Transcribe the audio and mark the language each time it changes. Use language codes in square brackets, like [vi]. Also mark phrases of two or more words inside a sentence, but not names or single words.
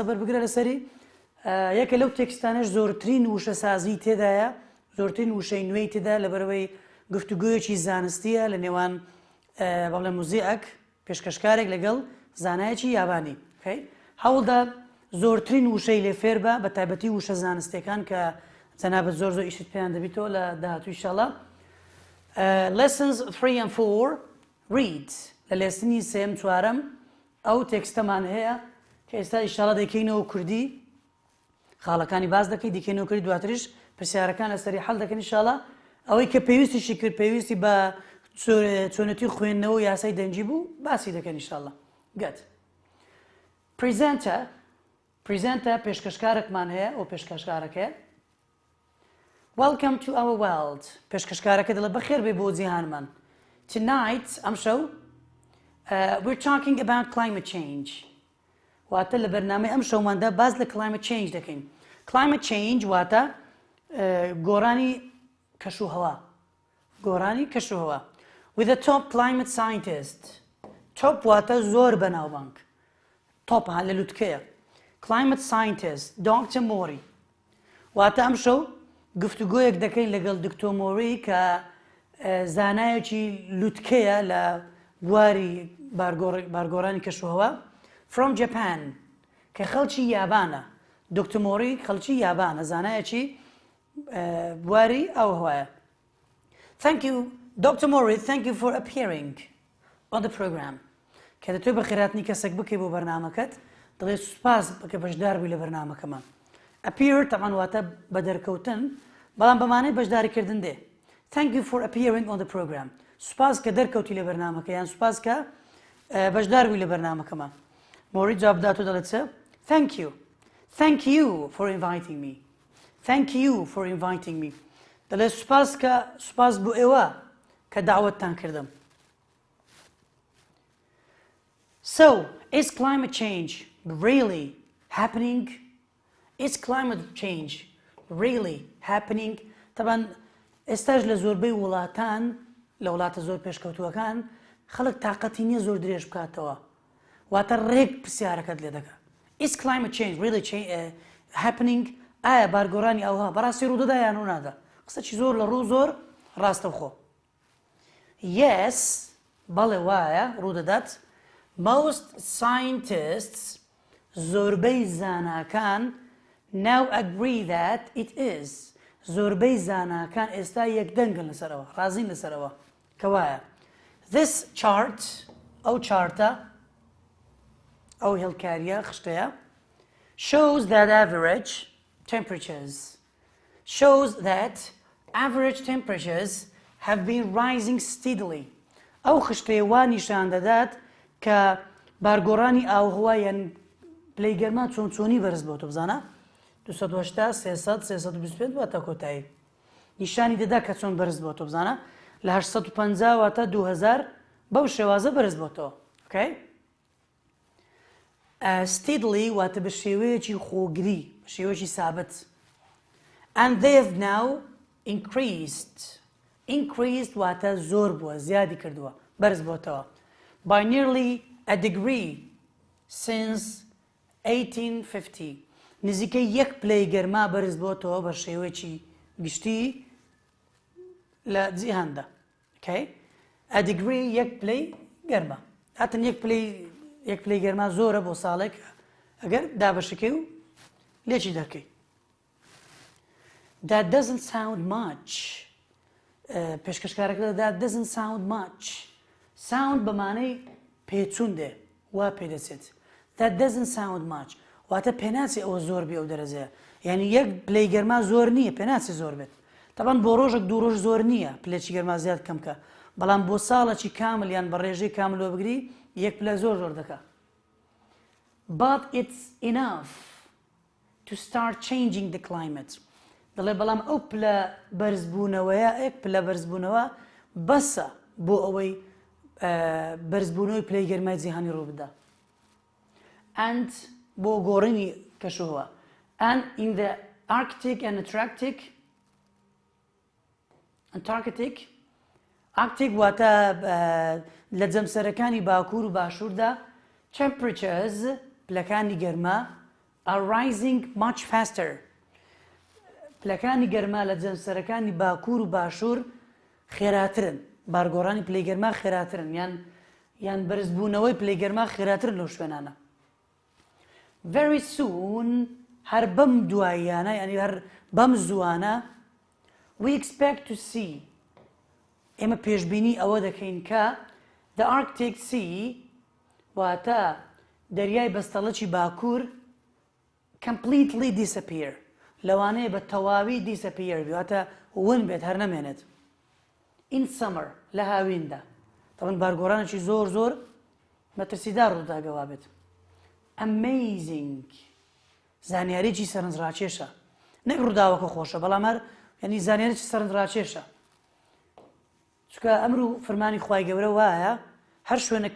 [ckb] بەربگرە لەسەری یەکە لەو تێکستانەش زۆرترین وشە سازی تێدایە زۆرترین وشەی نوێی تێدا لەبەرەوەی گفتوگویەکی زانستیە لە نێوان بەڵێ موزیک پێشکەشکارێک لەگەڵ زانایەکی یابانی هەوڵدا زۆرترین وشەی لێ فێر بە بە تایبەتی وشە زانستیەکان کە جەنابەت زۆر ئیشت پێیان دەبیتەوە لە داهاتوو ئینشاڵڵا [en] lessons 3 and 4 read [ckb] لە لێسنی سێم چوارەم ئەو تێکستەمان هەیە کە ئێستا ئینشاڵڵا دەیکەینەوە کوردی خاڵەکانی باز دەکەی دیکەینەوە کوردی دواتریش پرسیارەکان لەسەری حەڵ دەکەن ئینشاڵڵا ئەوەی کە پێویستیشی کرد پێویستی بە چۆنەتی خوێندنەوە و یاسای دەنجی بوو باسی دەکەن ئینشاڵڵا گەت پریزەنتە پێشکەشکارێکمان هەیە ئەو پێشکەشکارەکە [en] Welcome to our world [ckb] پێشکەشکارەکە دەڵێ بەخێر بێ بۆ جیهانمان Tonight ئەمشەو [en] we're talking about climate change [ckb] واتە لە بەرنامەی ئەم شەوماندا باز لە [en] climate change [ckb] دەکەین [en] climate change [ckb] واتە گۆڕانی کەشوهەوا گۆڕانی کەشوهەوا [en] with a top climate scientist [ckb] top واتە زۆر بەناوبانگ top هەن لە لوتکەیە [en] climate scientist Dr. [ckb] Mori واتە ئەم شەو گفتوگۆیەک دەکەین لەگەڵ دکتۆر مۆری کە زانایەکی لوتکەیە لە بواری بارگۆڕانی کەشوهەوا [en] from Japan [ckb] کە خەڵکی یابانە دکتۆر مۆری خەڵکی یابانە زانایەکی بواری ئەوهوایە [en] Thank you Dr. [ckb] Mori [en] thank you for appearing on the program [ckb] کە دەتوێت بە خێراتنی کەسێک بکەی بۆ بەرنامەکەت دەڵێت سوپاس بکە بەشدار بووی لە بەرنامەکەمان appear طبعا واتە بە دەرکەوتن بەڵام بەمانەی بەشداریکردن دێ [en] Thank you for appearing on the program [ckb] سوپاس کە دەرکەوتی لە بەرنامەکە یان سوپاس کە بەشدار بووی لە بەرنامەکەمان مۆری جواب داتۆ دەڵێت چە [en] Thank you for inviting me Thank you for inviting me [ckb] دەڵێت سوپاس بۆ ئێوە کە داوەتتان کردم [en] So, is climate change really happening? Is climate change really happening? [ckb] طبعا ئێستاش لە زۆربەی وڵاتان لە وڵاتە زۆر پێشکەوتووەکان خەڵک تااقەتی نییە زۆر درێژ بکاتەوە واتە ڕێک پرسیارەکەت لێ دەکات [en] Is climate change really happening? [ckb] ئایا بارگۆڕانی ئەوها بەڕاستی ڕوودەدا یان ڕوونادا قسەی زۆر لە ڕوو زۆر ڕاستەوخۆ Yes بەڵێ وایە ڕوودەدات [en] Most scientists [ckb] زۆربەی زاناکان [en] now agree that it is [ckb] زۆربەی زاناکان ئێستا یەکدەنگن لەسەرەوە ڕازین لەسەرەوە کە وایە [en] This chart [ckb] ئەو چارتە ئەو هێڵکاریە خشتەیە [en] shows that average temperatures have been rising steadily [ckb] ئەو خشتەیە وا نیشان دەدات کە بارگۆڕانی ئاوهەوا یان پلەی گەرما چۆنی بەرز بۆ تۆ بزانە 280 300 325 واتە کۆتایی نیشانی دەدا کە چۆن بەرز بۆ تۆ بزانە لە 850 واتە 2000 بەو شێوازە بەرز بۆ تۆ steadily واتە بە شێوەیەکی خۆگری بە شێوەیەکی سابت [en] and they have now increased [ckb] واتە زۆر بووە زیادی کردووە بەرز بۆتەوە [en] by nearly a degree since 1850 [ckb] نزیکەی یەک پلەی گەرما بەرز بۆتەوە بە شێوەیەکی گشتی لە جیهاندا [en] a degree [ckb] یەک پلەی گەرما هاتن یەک پلەی گەرما زۆرە بۆ ساڵێک ئەگەر دابەشەکەی و لێکی دەکەی [en] That doesn't sound much [ckb] پێشکەشکارەکە [en] That doesn't sound much [ckb] sound بەمانەی پێچوون دێ وا پێدەچێت [en] That doesn't sound much [ckb] واتە پێناچی ئەوە زۆر بێ ئەو دەرەجەیە یعنی یەک پلەی گەرما زۆر نییە پێناچی زۆر بێت طبعا بۆ ڕۆژێک دوو ڕۆژ زۆر نییە پلێکی گەرما زیاد کەمکە بەڵام بۆ ساڵێکی کامل یان بە ڕێژەی کامل وە بگری یەک پلە زۆر دەکات [en] But it's enough to start changing the climate [ckb] دەڵێ بەڵام ئەو پلە بەرزبوونەوەیە یەک پلە بەرزبوونەوە بەسە بۆ ئەوەی بەرزبوونەوەی پلەی گەرمای جیهانی ڕوو بدا and بۆ گۆڕینی کەشوهەوا [en] and in the Arctic and [ckb] Antarctic Arctic واتە لە جەمسەرەکانی باکوور و باشووردا temperatures پلەکانی گەرما [en] are rising much faster. [ckb] پلەکانی گەرما لە جەمسەرەکانی باکوور و باشوور خێراترن. بارگۆڕانی پلەی گەرما خێراترن یان بەرزبوونەوەی پلەی گەرما خێراترن لەو شوێنانە. [en] Very soon [ckb] هەر بەم دواییانە یعنی هەر بەم زووانە [en] we expect to see [ckb] ئێمە پێشبینی ئەوە دەکەین کە [en] the Arctic Sea [ckb] واتە دەریای بەستەڵەکی باکوور [en] completely disappear [ckb] لەوانەیە بە تەواوی disappear واتە ون بێت هەر نەمێنێت [en] in summer [ckb] لە هاویندا طبعا بارگۆڕانێکی زۆر مەترسیدار ڕووداگەوا بێت. Amazing زانیاریی سەرنجڕاکێشە نەک ڕووداوەکە خۆشە بەڵام هەر یعنی زانیاریی سەرنجڕاکێشە چونکە ئەمرو فەرمانی خوای گەورە وایە هەر شوێنە